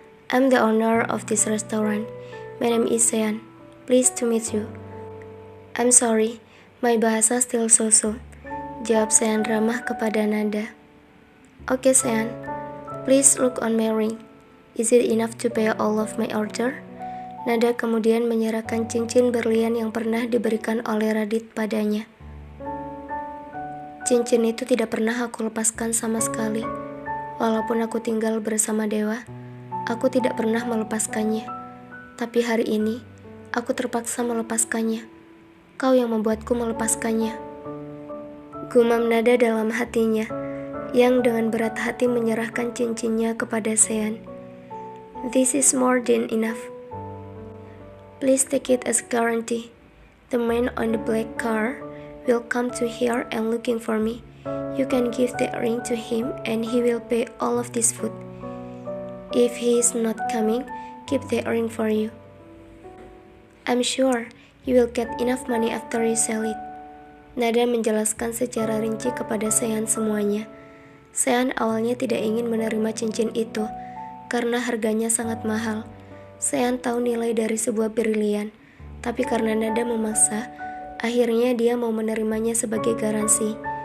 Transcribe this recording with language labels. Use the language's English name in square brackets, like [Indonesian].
[English] I'm the owner of this restaurant. My name is Sean. Pleased to meet you. I'm sorry, my bahasa still so-so. [Indonesian] Jawab Sean ramah kepada nada. [English] Oke Sean, please look on my ring. Is it enough to pay all of my order? [Indonesian] Nada kemudian menyerahkan cincin berlian yang pernah diberikan oleh Radit padanya. Cincin itu tidak pernah aku lepaskan sama sekali. Walaupun aku tinggal bersama Dewa, aku tidak pernah melepaskannya. Tapi hari ini, aku terpaksa melepaskannya. Kau yang membuatku melepaskannya. Gumam nada dalam hatinya, yang dengan berat hati menyerahkan cincinnya kepada Sean. [English] This is more than enough. Please take it as guarantee. The man on the black car will come to here and looking for me. You can give the ring to him and he will pay all of this food. If he is not coming, keep the ring for you. I'm sure you will get enough money after you sell it. [Indonesian] Nada menjelaskan secara rinci kepada Sean semuanya. Sean awalnya tidak ingin menerima cincin itu karena harganya sangat mahal. Sean tahu nilai dari sebuah berlian, tapi karena Nada memaksa, akhirnya dia mau menerimanya sebagai garansi.